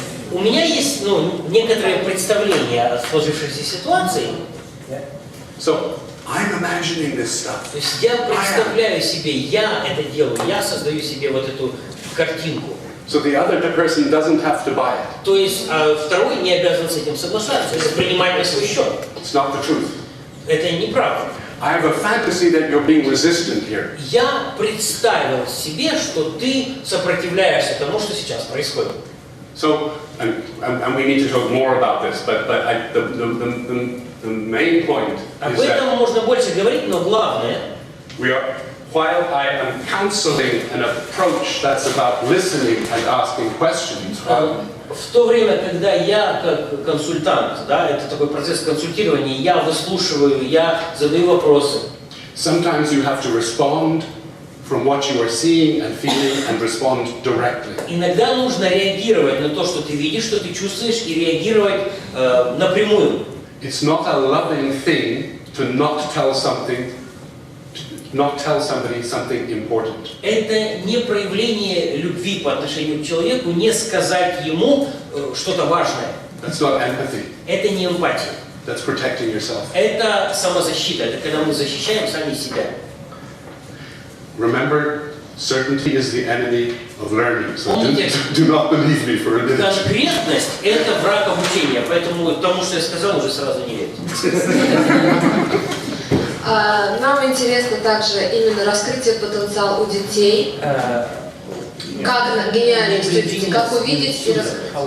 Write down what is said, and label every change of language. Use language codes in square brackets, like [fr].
[ru] У меня есть некоторое представление о сложившейся ситуации. [en] So I'm imagining this stuff. [ru] То есть я представляю себе, я это делаю, я создаю себе вот эту картинку. [en] So the other person doesn't have to buy it. [ru] То есть второй не обязан с этим соглашаться, это принимать на свой счет. [en] It's not the truth. [ru] Это неправда. [en] I have a fantasy that you're being resistant here. [ru] Я представил себе, что ты сопротивляешься тому, что сейчас происходит. [en] So, and we need to talk more about this, but the main point [ru] Об [en] is that [ru] этом можно больше говорить, но главное, [en] while I am counseling an approach that's about listening and asking questions, [ru] в то время, когда я как консультант, да, это такой процесс консультирования, я выслушиваю, я задаю вопросы. [en] Sometimes you have to respond from what you are seeing and feeling and respond directly. [ru] Иногда нужно реагировать на то, что ты видишь, что ты чувствуешь, и реагировать напрямую. [en] It's not a loving thing to not tell somebody something important. [ru] Это не проявление любви по отношению к человеку, не сказать ему что-то важное. [en] That's not empathy. [ru] Это не эмпатия. [en] That's protecting yourself. [ru] Это самозащита, это когда мы защищаем сами себя. [en] Remember, certainty is the enemy of learning. So do not believe me for a minute. [ru] Конкретность – это враг обучения, поэтому тому, что я сказал, уже сразу не верьте. Нам интересно также именно раскрытие потенциала у детей. Как гениально институте, как увидеть и раскрыть.